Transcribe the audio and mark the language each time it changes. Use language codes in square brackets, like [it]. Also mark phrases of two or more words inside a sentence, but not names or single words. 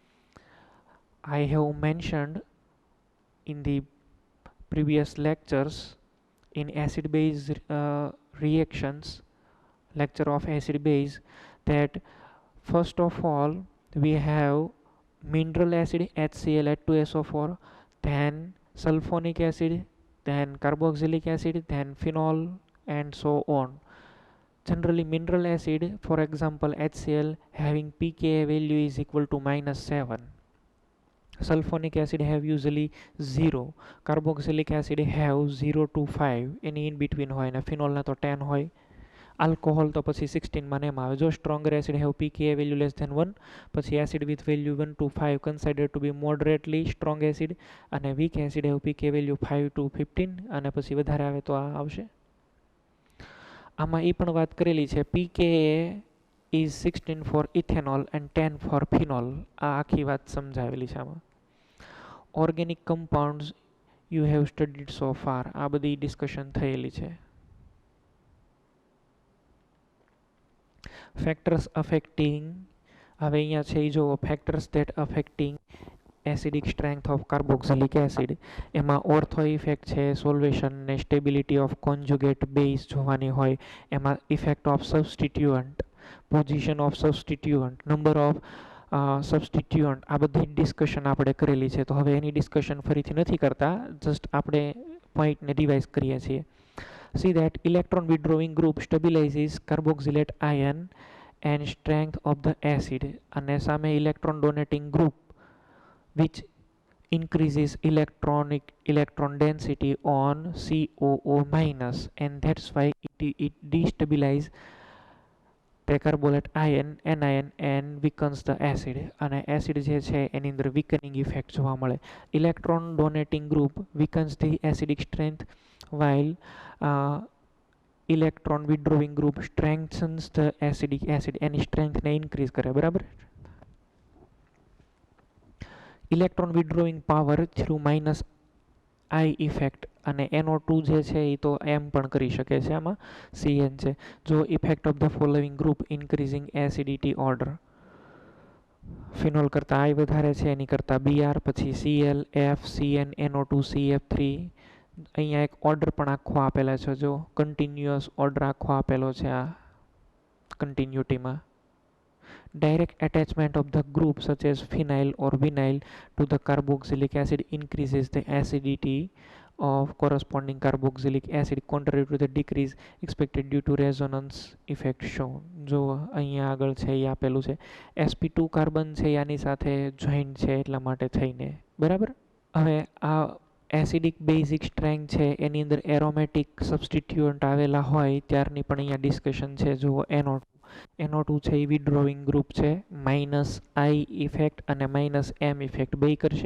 [en] I have mentioned in the previous lectures in acid base reactions, lecture of acid base, that first of all we have mineral acid HCl H2SO4, then sulfonic acid, then carboxylic acid, then phenol, and so on. Generally mineral acid, for example HCl, having pKa value is equal to -7. Sulfonic acid have usually 0, carboxylic acid have 0 to 5, any in between [gu] હોય, અને ફિનોલના તો 10 હોય. આલ્કોહોલ તો પછી 16 માં એમ આવે. જો [en] stronger acid have pKa value less than 1, પછી એસિડ with value 1 to 5 considered to be moderately strong acid, અને weak acid have pKa value 5 to 15, [gu] અને પછી વધારે આવે તો આ આવશે. આમાં એ પણ વાત કરેલી છે, [en] pKa is 16 for ethanol and 10 for phenol. [gu] આ આખી વાત સમજાવેલી છે આમાં. [en] organic compounds you have studied so far, [gu] આ બધી [en] ડિસ્કશન [gu] થયેલી છે. [en] factors affecting, [gu] હવે અહીંયા છે એ જુઓ, [en] factors that affecting acidic strength of carboxylic acid. એમાં ortho effect છે, સોલ્વેશન ને stability of conjugate base [gu] જોવાની હોય. [en] એમાં effect of substituent, position of substituent, number of substituent, [gu] આ બધી [en] ડિસ્કશન [gu] આપણે કરેલી છે. તો હવે એની ડિસ્કશન ફરીથી નથી કરતા, જસ્ટ આપણે પોઈન્ટને રિવાઇઝ કરીએ છીએ. [en] See that electron withdrawing group stabilizes carboxylate ion and strength of the acid, [gu] અને સામે [en] electron donating group which increases electron density on COO minus, and that's why it destabilizes percarbonate ion anion and weakens the acid, [gu] અને એસિડ જે છે એની અંદર [en] weakening effect [gu] જોવા મળે. [en] Electron donating group weakens the acidic strength while electron withdrawing group strengthens the acidic acid, એની strength ને increase [gu] કરે, બરાબર. [en] electron withdrawing power through minus I effect, [gu] અને NO2 જે છે એ તો એમ પણ કરી શકે છે, આમાં CN છે. [en] જો effect of the following group increasing acidity order, [gu] ફિનોલ કરતાં I વધારે છે એની કરતાં BR, પછી Cl, F, CN, NO2, CF3. અહીંયા એક ઓર્ડર પણ આખો આપેલા છે, જો [en] continuous order [gu] આખો આપેલો છે આ કન્ટિન્યુટીમાં. [en] Direct attachment of the group such as phenyl or vinyl to the carboxylic acid increases the acidity of corresponding carboxylic acid contrary to the decrease expected due to resonance effect shown. [gu] જો અહીંયા આગળ છે એ આપેલું છે sp2 કાર્બન છે આની સાથે જોઈન્ટ છે એટલા માટે થઈને બરાબર. હવે આ [en] acidic basic strength [gu] છે એની અંદર [en] aromatic substituent [gu] આવેલા હોય ત્યારની પણ અહીંયા ડિસ્કશન છે. જુઓ NO2 છે એ [en] withdrawing group [gu] છે, -I ઇફેક્ટ અને -M ઇફેક્ટ બે કરશે.